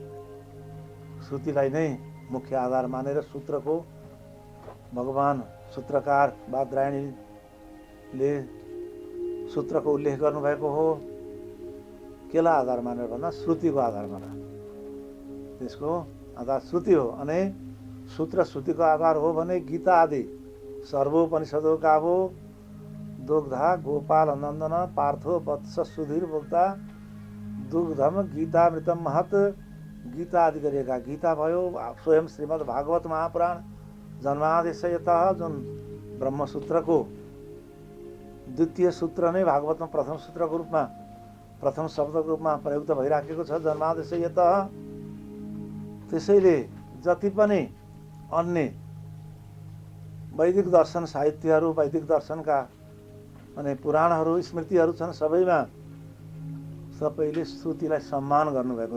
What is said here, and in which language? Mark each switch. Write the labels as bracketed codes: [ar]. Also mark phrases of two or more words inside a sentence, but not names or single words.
[ne] श्रुतिलाई नै मुख्य आधार मानेर सूत्रको भगवान सूत्रकार बादरायणीले सूत्रको उल्लेख गर्नुभएको हो। केलाई आधार मानेर भन्दा श्रुतिको आधार मानेर। त्यसको आधार श्रुति हो। अनि सूत्र श्रुतिको आधार हो भने गीता आदि [sa] सर्वोपनिषदो गावो दुग्धा गोपाल नन्दन पार्थो वत्स सुधीर भोक्ता दुग्धम गीतामृतम महत। [ne] गीता आदि गरिएका गीता भयो, स्वयं श्रीमद् भागवत महापुराण जन्मादेशयतः जुन ब्रह्मसूत्रको द्वितीय सूत्र नै भागवतमा प्रथम सूत्रको रूपमा, प्रथम शब्दको रूपमा प्रयुक्त भइराखेको छ, जन्मादेशयतः। त्यसैले जति पनि अन्य वैदिक दर्शन साहित्यहरू, वैदिक दर्शनका अनि पुराणहरू, स्मृतिहरू छन्, सबैले श्रुतिलाई सम्मान गर्नुभएको छ।